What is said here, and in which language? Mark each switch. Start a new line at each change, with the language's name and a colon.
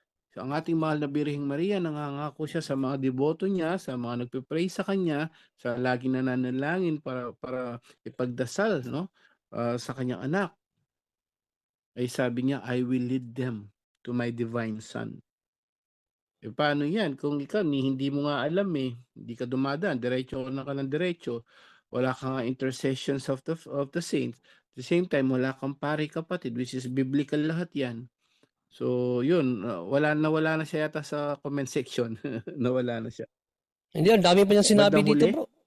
Filipino: So, ang ating mahal na Birheng Maria, nangangako siya sa mga deboto niya, sa mga nagpe-pray sa kanya, sa laging nananalangin para ipagdasal, no? Sa kanyang anak. Ay sabi niya,
English: I will lead them to my divine son.
Filipino: Paano yan? Kung ikaw, hindi mo nga alam hindi ka dumadaan, diretso ka ng diretso, wala kang
English: intercessions of the saints.
Filipino: At the same time, wala kang pari kapatid,
English: which is biblical
Filipino: lahat yan. So, yun, wala na siya yata sa comment section. Nawala na siya. Hindi, ang dami pa niyang sinabi dito, bro.